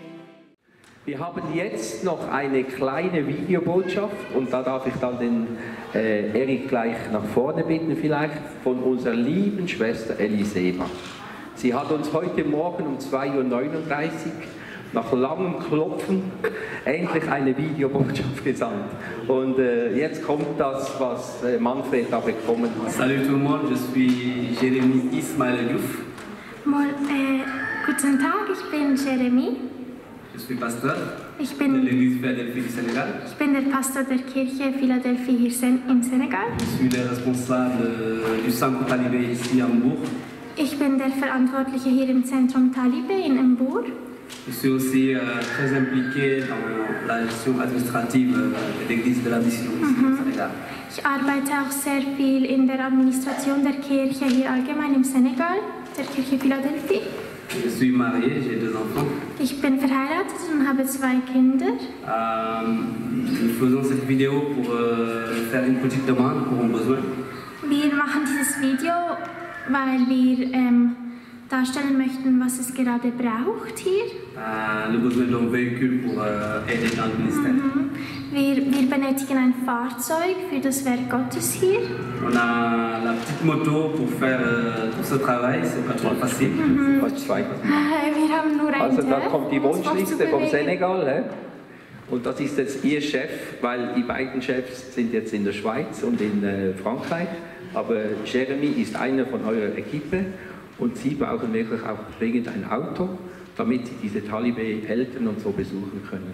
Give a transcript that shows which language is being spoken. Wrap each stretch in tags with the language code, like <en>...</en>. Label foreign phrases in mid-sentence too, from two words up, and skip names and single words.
<de>Wir haben jetzt noch eine kleine Videobotschaft und da darf ich dann den Erik gleich nach vorne bitten, vielleicht von unserer lieben Schwester Elisema. Sie hat uns heute Morgen um 2:39 Uhr nach langem Klopfen endlich eine Videobotschaft gesandt. Und jetzt kommt das, was Manfred da bekommen hat.</de> <fr>Salut tout le monde, je suis Jérémy Ismaël Diouf.</fr> <de>Guten Tag, ich bin Jeremy.</de> <fr>Je suis pasteur</fr> <de>Ich</de> <fr>de</fr> <de>bin,</de> <fr>l'église Philadelphie du Sénégal.</fr> <de>ich bin der Pastor der Kirche Philadelphie hier im Senegal.</de> <fr>Je suis le responsable du centre talibé ici à Hambourg.</fr> <de>Ich bin der Verantwortliche hier im Zentrum Talibe in Embourg.</de> <fr>Je suis aussi très impliqué dans la gestion administrative de l'église de la mission ici au Sénégal.</fr> <de>Ich arbeite auch sehr viel in der Administration der Kirche hier allgemein im Senegal, der Kirche Philadelphie.</de> <fr>Je suis marié, j'ai 2 enfants.</fr> <de>Ich bin verheiratet und habe 2 Kinder.</de> <fr>Nous faisons cette vidéo pour faire une petite demande pour un besoin.</fr> <de>Wir machen dieses Video, weil wir darstellen möchten, was es gerade braucht hier.</de> <fr>Le besoin d'un véhicule pour aider dans le ministère.</fr> <de>Wir benötigen ein Fahrzeug für das Werk Gottes hier.</de> <fr>On a la petite moto pour faire tout ce travail, c'est pas trop facile.</fr> <de>Fast zwei. Wir haben nur ein Also da Töpf, kommt die um uns Wunschliste vom fortzubewegen. Senegal. Und das ist jetzt Ihr Chef, weil die beiden Chefs sind jetzt in der Schweiz und in Frankreich. Aber Jeremy ist einer von eurer Equipe und Sie brauchen wirklich auch dringend ein Auto, damit Sie diese Talibé-Eltern und so besuchen können.</de>